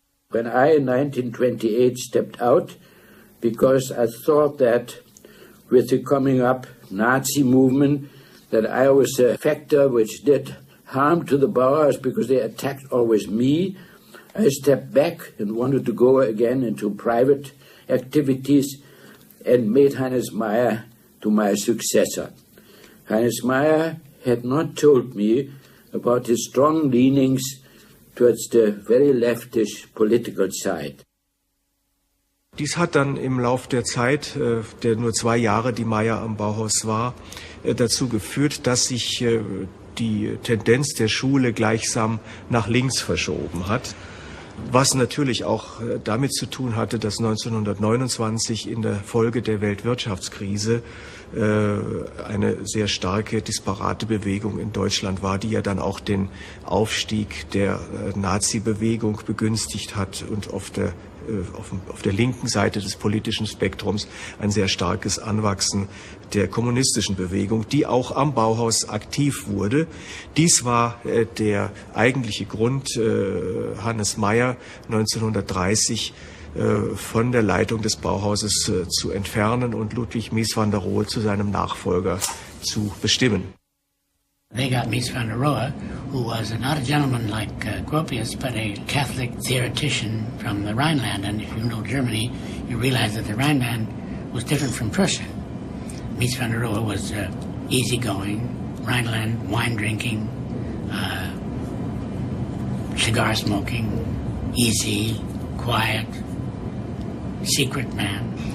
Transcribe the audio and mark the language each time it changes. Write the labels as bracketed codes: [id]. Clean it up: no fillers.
[en] When I, in 1928, stepped out, because I thought that with the coming up Nazi movement, that I was a factor which did harm to the Bauhaus because they attacked always me, I stepped back and wanted to go again into private activities and made Hannes Meyer to my successor. Hannes Meyer had not told me about his strong leanings towards the very leftish political side. [de] Dies hat dann im Lauf der Zeit, der nur 2 Jahre die Meyer am Bauhaus war, dazu geführt, dass sich die Tendenz der Schule gleichsam nach links verschoben hat. Was natürlich auch damit zu tun hatte, dass 1929 in der Folge der Weltwirtschaftskrise eine sehr starke, disparate Bewegung in Deutschland war, die ja dann auch den Aufstieg der Nazi-Bewegung begünstigt hat und auf der linken Seite des politischen Spektrums ein sehr starkes Anwachsen der kommunistischen Bewegung, die auch am Bauhaus aktiv wurde. Dies war der eigentliche Grund, Hannes Meyer 1930 von der Leitung des Bauhauses zu entfernen und Ludwig Mies van der Rohe zu seinem Nachfolger zu bestimmen. [en] They got Mies van der Rohe, who was not a gentleman like Gropius, but a Catholic theoretician from the Rhineland. And if you know Germany, you realize that the Rhineland was different from Prussia. Mies van der Rohe was easygoing, Rhineland, wine drinking, cigar smoking, easy, quiet, secret man.